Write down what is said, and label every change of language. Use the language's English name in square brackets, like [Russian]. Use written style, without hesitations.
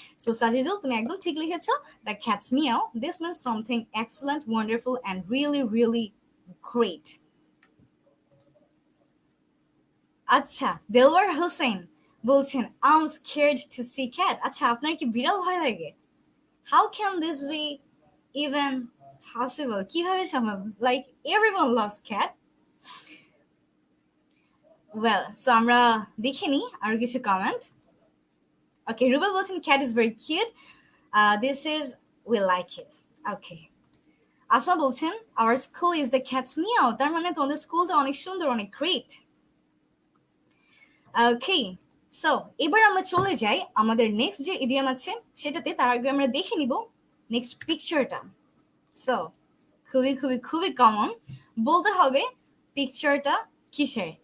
[English] so Sajidul, [Bangla] তুমি একদম ঠিক লিখেছো। [English] The cats meow, this means something excellent, wonderful and really really great. [Bangla] আচ্ছা, দেলওয়ার হোসেন বলছেন [English] I am scared to see cat. [Bangla] আচ্ছা, আপনার কি বিড়াল ভয় লাগে? [English] How can this be even possible? [Bangla] কিভাবে সম্ভব? [English] Like everyone loves cat. Well, so [Bangla] আমরা দেখে নিই আরো কিছু কমেন্ট। [English] Okay, [Bangla] রুবেল বলছেন [English] cat is very cute. This is we like it. Okay. [Bangla] Asma বলছেন [English] our school is the cat's meow. [Bangla] তার মানে তোমাদের স্কুলটা অনেক সুন্দর, অনেক গ্রেট। Okay. সো এবার আমরা চলে যাই আমাদের নেক্সট যে ইডিয়াম আছে সেটাতে। তার আগে আমরা দেখে নিব নেক্সট পিকচারটা। সো খুবই খুবই খুবই কমন, বলতে হবে পিকচারটা কিসের।